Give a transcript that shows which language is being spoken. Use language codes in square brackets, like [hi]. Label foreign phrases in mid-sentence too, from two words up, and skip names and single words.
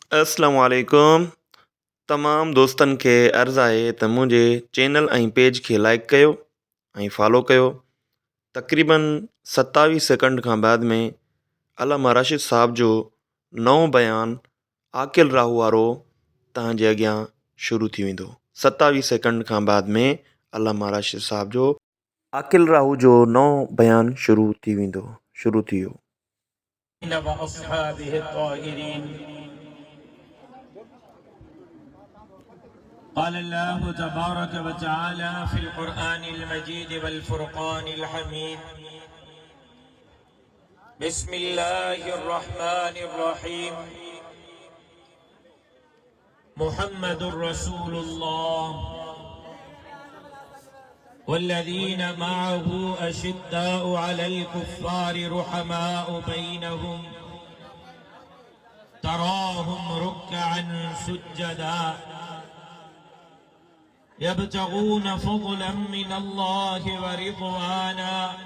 [ar] السلام عليكم. [sd] तमाम दोस्तन खे अर्ज़ु आहे त मुंहिंजे चैनल ऐं पेज खे लाइक कयो ऐं फॉलो कयो। तक़रीबन 27 सेकंड खां बाद में अल्लामा राशिद साहब जो नओं बयानु आकिल राहू वारो तव्हांजे अॻियां शुरू थी वेंदो। 27 सेकंड खां बाद में अल्लामा राशिद साहब जो आकिल राहू जो नओं बयानु शुरू थी वियो। [ar] قال الله تبارك وتعالى في القرآن المجيد والفرقان الحميد بسم الله الرحمن الرحيم محمد رسول الله والذين معه أشداء على الكفار رحماء بينهم تراهم ركعا سجدا يبتغون فضلا من الله ورضوانا